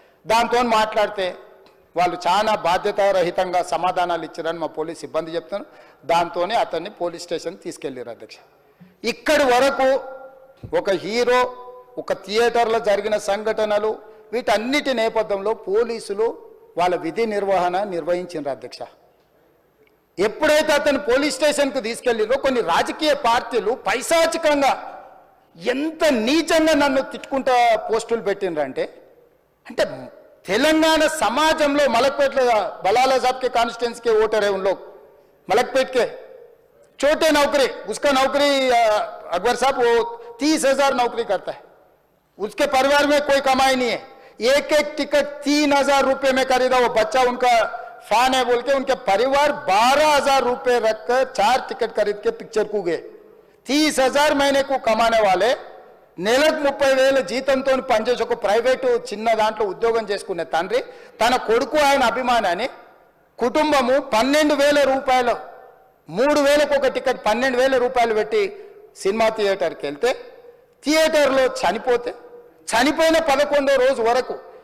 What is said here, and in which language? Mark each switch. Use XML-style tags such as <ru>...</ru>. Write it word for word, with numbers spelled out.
<te>దాంతో మాట్లాడితే వాళ్ళు చాలా బాధ్యతారహితంగా సమాధానాలు ఇచ్చారని మా పోలీస్ సిబ్బంది చెప్తాను, దాంతోనే అతన్ని పోలీస్ స్టేషన్ తీసుకెళ్ళారు అధ్యక్ష. ఇక్కడి వరకు ఒక హీరో, ఒక థియేటర్లో జరిగిన సంఘటనలు, వీటన్నిటి నేపథ్యంలో పోలీసులు వాళ్ళ విధి నిర్వహణ నిర్వహించారు అధ్యక్ష. ఎప్పుడైతే అతను పోలీస్ స్టేషన్కు తీసుకెళ్ళిరో కొన్ని రాజకీయ పార్టీలు పైశాచికంగా ఎంత నీచంగా నన్ను తిట్టుకుంటా పోస్టులు పెట్టినరంటే, అంటే తెలంగాణ సమాజంలో మలక్పేట బలాలా సాబ్కే కాన్స్టిట్యున్సీ</te> <hi>के वोटर है उन लोग, मलकपेट के छोटे नौकरी, उसका नौकरी अकबर साहब वो तीस हजार नौकरी करता है, उसके परिवार में कोई कमाई नहीं है, एक एक टिकट तीन हजार रुपये में खरीदा, वो बच्चा उनका फैन है बोल के उनके परिवार बारह हजार रुपये रखकर चार टिकट खरीद के पिक्चर को गए. तीस हजार महीने को कमाने वाले</hi> <te>నెలకు ముప్పై వేల జీతంతో పనిచేసి ఒక ప్రైవేటు చిన్న దాంట్లో ఉద్యోగం చేసుకునే తండ్రి తన కొడుకు ఆయన అభిమానాన్ని కుటుంబము పన్నెండు వేల రూపాయలు మూడు వేలకు ఒక టికెట్ పన్నెండు వేల రూపాయలు పెట్టి సినిమా థియేటర్కి వెళ్తే థియేటర్లో చనిపోతే చనిపోయిన పదకొండో రోజు వరకు</te>